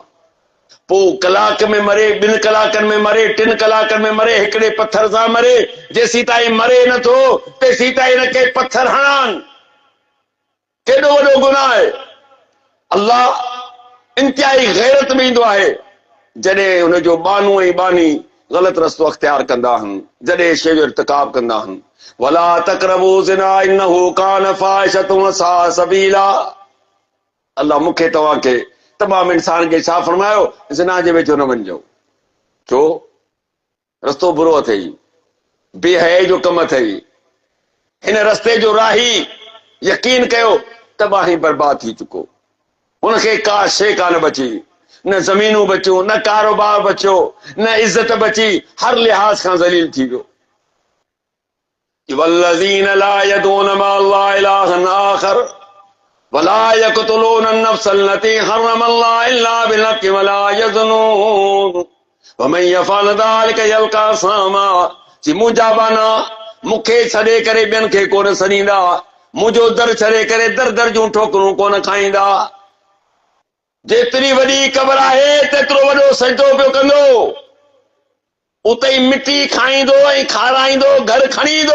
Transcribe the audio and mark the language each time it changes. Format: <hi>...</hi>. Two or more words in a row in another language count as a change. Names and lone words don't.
<sd>पोइ कलाक में मरे, 2 कलाकनि में मरे, 3 कलाकनि में मरे, हिकिड़े पत्थर सां मरे, जेसीं ताईं मरे नथो तेसीं ताईं हिनखे पत्थर हणनि। केॾो वॾो गुनाह आहे। अल्लाह इंतिहाई गैरत में ईंदो आहे जॾहिं हुनजो बानू ऐं बानी ग़लति रस्तो अख़्तियार कंदा आहिनि, जॾहिं शइ जो इर्तिकाब कंदा आहिनि।</sd> <ar>ولا تقربوا الزنا إنه كان فاحشة وساء سبيلا.</ar> <sd>अल्लाह मूंखे तव्हांखे तमामु इंसान खे छा फरमायो? ज़िना जे वेझो न वञिजो। छो? रस्तो बुरो अथई, बेहयाई जो कमु अथई। हिन रस्ते जो राही यकीन कयो तबाही बर्बाद थी चुको। उनखे का शइ कान बची, न ज़मीनूं बचियूं, न कारोबार बचियो, न इज़त बची, हर लिहाज़ खां ज़लील थी वियो।</sd> <ar>والذين لا يدعون مع الله إلها آخر ولا يقتلون النفس التي حرم الله إلا بالحق ولا يزنون ومن يفعل ذلك يلق أثاما.</ar> <sd>जी मुंहिंजा बाना मूंखे छॾे करे ॿियनि खे कोन सॾींदा, मुंहिंजो दर छॾे करे दर दर जूं ठोकरूं कोन खाईंदा। जेतिरी वॾी क़बर आहे तेतिरो वॾो सजदो पियो कंदो, उते ई मिटी खाईंदो ऐं खाराईंदो, घर खणी ईंदो।</sd>